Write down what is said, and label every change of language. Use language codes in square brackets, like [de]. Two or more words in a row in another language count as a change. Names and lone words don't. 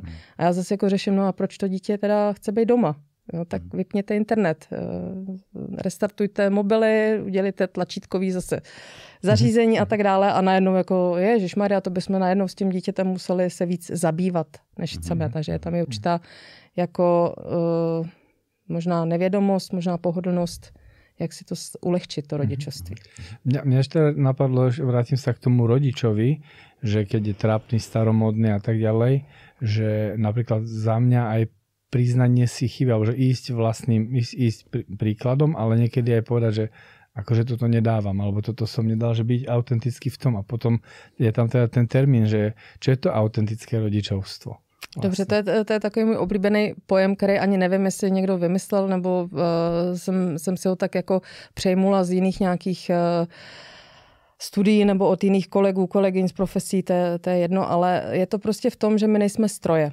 [cs] A já zase jako řeším, no a proč to dítě teda chce být doma? Jo, tak vypněte internet, restartujte mobily, udělejte tlačítkový zase zařízení a tak dále a najednou jako ježišmarja, to bychom najednou s tím dítětem museli se víc zabývat, než chceme. Takže tam je určitá jako možná nevědomost, možná pohodlnost, jak si to ulehčit, to rodičovství. [sk] Mňa ešte napadlo, vrátim sa k tomu rodičovi, že keď je trápny, staromodný a tak ďalej, že napríklad za mňa aj priznanie si chyby, alebo že ísť príkladom, ale niekedy aj povedať, že akože toto nedávam, alebo toto som nedal, že byť autentický v tom. A potom je tam teda ten termín, že čo je to autentické rodičovstvo? [cs] Vlastně. Dobře, to je takový můj oblíbený pojem, který ani nevím, jestli někdo vymyslel, nebo jsem si ho tak jako přejmula z jiných nějakých studií nebo od jiných kolegyň z profesí, to je jedno, ale je to prostě v tom, že my nejsme stroje.